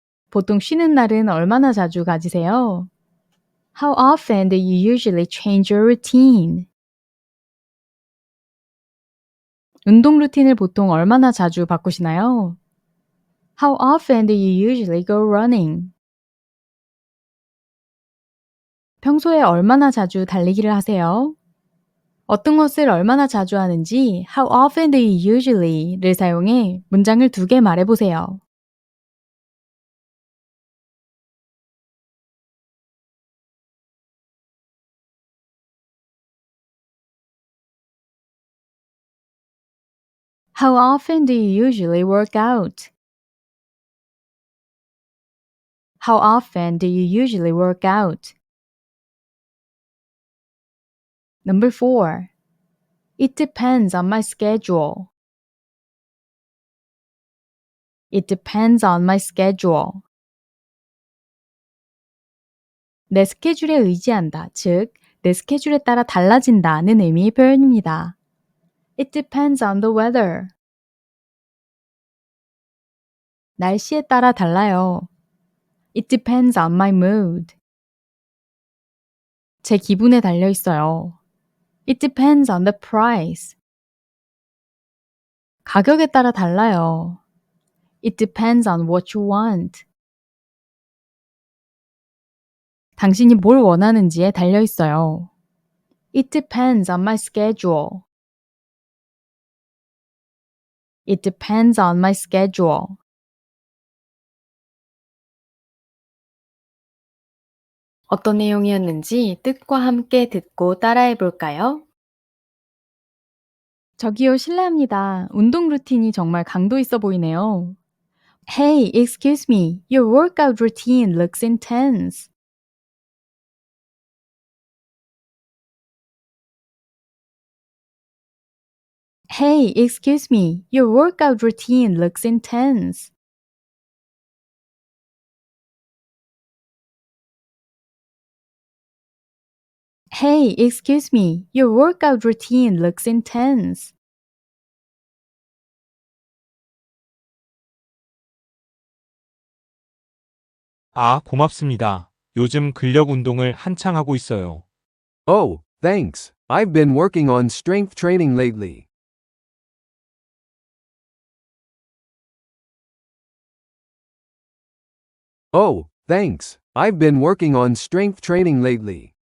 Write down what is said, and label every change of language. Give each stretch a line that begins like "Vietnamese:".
Korean: 보통 쉬는 날은 얼마나 자주 가지세요?
English: How often do you usually change your routine?
Korean: 운동 루틴을 보통 얼마나 자주 바꾸시나요?
English: How often do you usually go running?
Korean: 평소에 얼마나 자주 달리기를 하세요? 어떤 것을 얼마나 자주 하는지
English: How often do you usually
Korean: 를 사용해 문장을 2개 말해보세요.
English: How often do you usually work out? How often do you usually work out? Number 4. It depends on my schedule. It depends on my schedule.
Korean: 내 스케줄에 의지한다. 즉, 내 스케줄에 따라 달라진다는 의미의 표현입니다.
English: It depends on the weather.
Korean: 날씨에 따라 달라요.
English: It depends on my mood.
Korean: 제 기분에 달려 있어요.
English: It depends on the price.
Korean: 가격에 따라 달라요.
English: It depends on what you want.
Korean: 당신이 뭘 원하는지에 달려 있어요.
English: It depends on my schedule. It depends on my schedule.
Korean: 어떤 내용이었는지 뜻과 함께 듣고 따라해 볼까요? 저기요, 실례합니다. 운동 루틴이 정말 강도 있어 보이네요.
English: Hey, excuse me. Your workout routine looks intense. Hey, excuse me. Your workout routine looks intense. Hey, excuse me. Your workout routine looks intense.
Korean: 아, 고맙습니다. 요즘 근력 운동을 한창 하고 있어요.
English: Oh, thanks. I've been working on strength training lately. Oh, thanks. I've been working on strength training lately.